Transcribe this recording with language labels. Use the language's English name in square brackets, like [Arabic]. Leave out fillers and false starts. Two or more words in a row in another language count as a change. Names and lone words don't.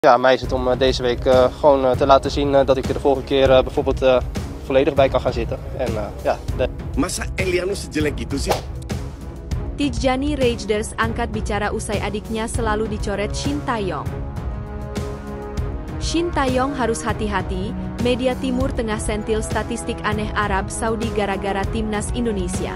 [Dutch] Ja, aan mij is het om deze week gewoon te laten zien dat ik er de volgende keer bijvoorbeeld volledig bij kan gaan zitten. En ja. [Indonesian] Masa Eliano sejelek gitu sih? Tijani Reinders angkat bicara usai adiknya selalu dicoret Shin Tae-yong. Shin Tae-yong harus hati-hati, media Timur Tengah sentil statistik aneh Arab Saudi gara-gara timnas Indonesia.